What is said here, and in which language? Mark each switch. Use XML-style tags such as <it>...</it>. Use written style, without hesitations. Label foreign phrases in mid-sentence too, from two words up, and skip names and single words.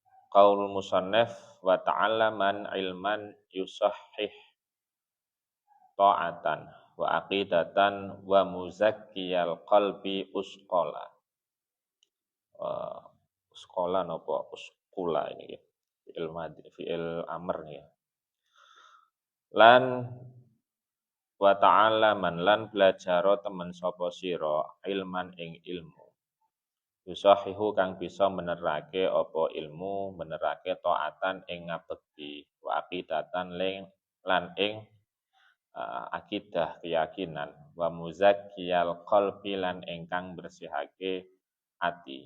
<ar>قول المصنف وتعلمن علما يصحح طاعة وعقيدة ومزكي القلب أثقلا.</ar> <jv>Usqala napa usqula ini ya.</jv> <ar>فعل أمر ya.</ar> <jv>Lan</jv> <ar>وتعلمن</ar> <jv>lan belajaro temen sapa sira ilman ing ilmu. Yusahihu kang bisa menerake apa ilmu, menerake taatan ing ngabekti,</jv> <ar>وعقيدة</ar> <jv>lan ing akidah keyakinan,</jv> <ar>ومزكي القلب</ar> <jv>lan ingkang bersihake ati.</jv>